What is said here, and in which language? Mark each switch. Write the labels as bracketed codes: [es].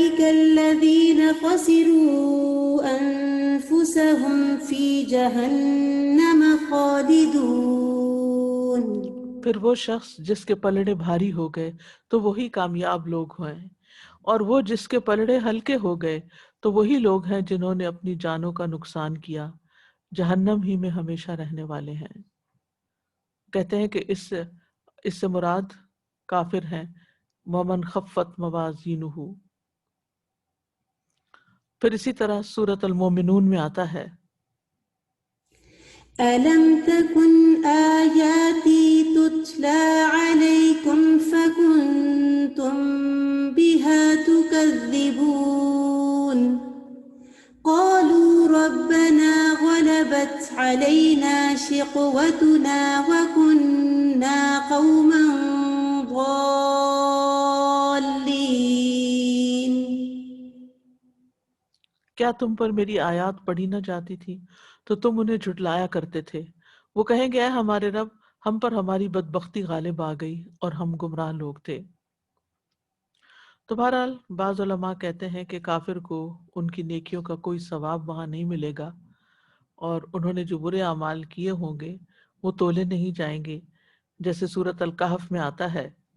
[ar] الذين خسروا أنفسهم في جهنم خالدون. [ur] پھر وہ شخص جس کے پلڑے بھاری ہو گئے تو وہی کامیاب لوگ ہیں، اور وہ جس کے پلڑے ہلکے ہو گئے تو وہی لوگ ہیں جنہوں نے اپنی جانوں کا نقصان کیا، جہنم ہی میں ہمیشہ رہنے والے ہیں. کہتے ہیں کہ اس سے مراد کافر ہیں. [ar] ومن خفت موازینہ. [ur] پھر اسی طرح سورۃ المومنون میں آتا ہے [ar] ألم تكن آياتي تتلى عليكم فكنتم بها تكذبون قالوا ربنا غلبت علينا شقوتنا وكنا قوما ضالين. [ur] کیا تم پر میری آیات پڑھی نہ جاتی تھی تو تم انہیں جھٹلایا کرتے تھے؟ وہ کہیں گے اے ہمارے رب، ہم پر ہماری بدبختی غالب آ گئی اور ہم گمراہ لوگ تھے. تو بہرحال بعض علماء کہتے ہیں کہ کافر کو ان کی نیکیوں کا کوئی ثواب وہاں نہیں ملے گا، اور انہوں نے جو برے اعمال کیے ہوں گے وہ تولے نہیں جائیں گے، جیسے سورۃ الکہف میں آتا ہے